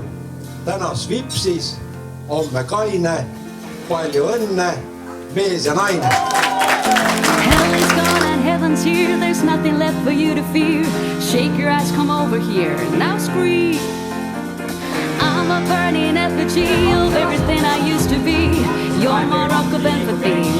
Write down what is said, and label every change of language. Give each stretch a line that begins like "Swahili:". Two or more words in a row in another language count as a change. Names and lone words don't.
Estonian: Täna Svipsis, homme Kaine, palju õnne, mees ja naine.
English: Hell is gone and heaven's here. There's nothing left for you to fear. Shake your ass, come over here, now scream. I'm a burning effigy of everything I used to be. You're my rock of empathy.